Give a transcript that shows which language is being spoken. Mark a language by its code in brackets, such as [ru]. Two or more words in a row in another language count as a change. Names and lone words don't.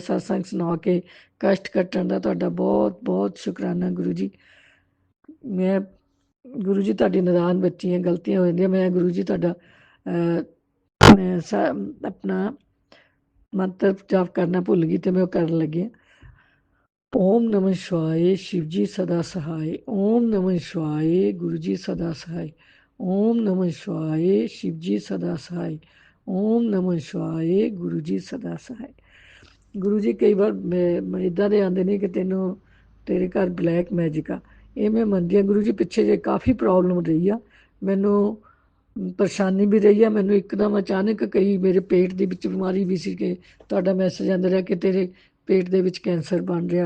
[pa] ਸਤਸੰਗ ਸੁਣਾ ਕੇ ਕਸ਼ਟ ਕੱਟਣ ਦਾ ਤੁਹਾਡਾ ਬਹੁਤ ਬਹੁਤ ਸ਼ੁਕਰਾਨਾ ਗੁਰੂ ਜੀ। ਮੈਂ ਗੁਰੂ ਜੀ ਤੁਹਾਡੀ ਨਾਦਾਨ ਬੱਚੀ ਹਾਂ, ਗਲਤੀਆਂ ਹੋ ਜਾਂਦੀਆਂ। ਮੈਂ ਗੁਰੂ ਜੀ ਤੁਹਾਡਾ ਆਪਣਾ ਮੰਤਰ ਜਾਪ ਕਰਨਾ ਭੁੱਲ ਗਈ ਤੇ ਮੈਂ ਉਹ ਕਰਨ ਲੱਗੀ ਹਾਂ। [hi] ओम नमः शिवाय शिव जी सदा सहाय। ओम नमः शिवाय गुरु जी सदा सहाय। ओम नमः शिवाय शिव जी सदा सहाय। ओम नमः शिवाय गुरु जी सदा सहाय। [pa] ਗੁਰੂ ਜੀ ਕਈ ਵਾਰ ਮੈਂ ਇੱਦਾਂ ਦੇ ਆਉਂਦੇ ਨੇ ਕਿ ਤੈਨੂੰ ਤੇਰੇ ਘਰ [en] black magic [pa] ਆ। ਇਹ ਮੈਂ ਮੰਨਦੀ ਹਾਂ ਗੁਰੂ ਜੀ। ਪਿੱਛੇ ਜੇ ਕਾਫੀ ਪ੍ਰੋਬਲਮ ਰਹੀ ਆ, ਮੈਨੂੰ ਪਰੇਸ਼ਾਨੀ ਵੀ ਰਹੀ ਆ। ਮੈਨੂੰ ਇੱਕਦਮ ਅਚਾਨਕ ਕਈ ਮੇਰੇ ਪੇਟ ਦੇ ਵਿੱਚ ਬਿਮਾਰੀ ਵੀ ਸੀ ਕਿ ਤੁਹਾਡਾ ਮੈਸੇਜ ਆਉਂਦਾ ਰਿਹਾ ਕਿ ਤੇਰੇ ਪੇਟ ਦੇ ਵਿੱਚ ਕੈਂਸਰ ਬਣ ਰਿਹਾ।